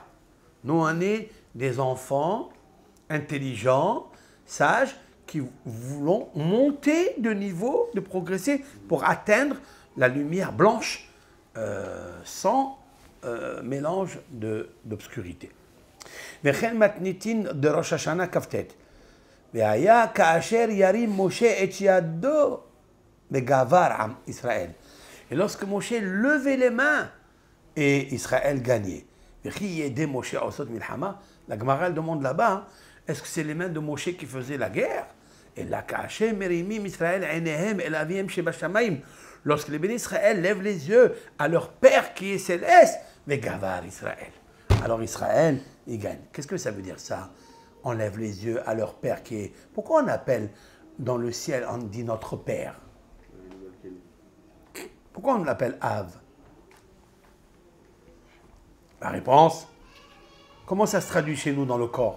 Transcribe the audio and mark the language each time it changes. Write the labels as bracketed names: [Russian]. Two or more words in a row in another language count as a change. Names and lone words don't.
[French] Nous on est des enfants intelligents, sages, qui voulons monter de niveau, de progresser pour atteindre la lumière blanche sans mélange d'obscurité. [Hebrew] וכן מתניתין דראש השנה כ"ט. והיה כאשר ירים משה את ידו בגבר עם ישראל. [French] Et lorsque Moshe levait les mains et Israël gagnait. [Hebrew] וכי ידי משה עושות מלחמה. [French] La Gemara elle demande là-bas, est-ce que c'est les mains de Moshe qui faisaient la guerre? Et là, [Hebrew] כאשר מרימים ישראל עיניהם אל אביהם שבשמיים. [French] Lorsque les bénis Israël lèvent les yeux à leur Père qui est céleste, וגבר Israël. Alors Israël, il gagne. Qu'est-ce que ça veut dire ça? On lève les yeux à leur Père qui est... Pourquoi on appelle dans le ciel, on dit notre Père? Pourquoi on l'appelle Av? La réponse, comment ça se traduit chez nous dans le corps?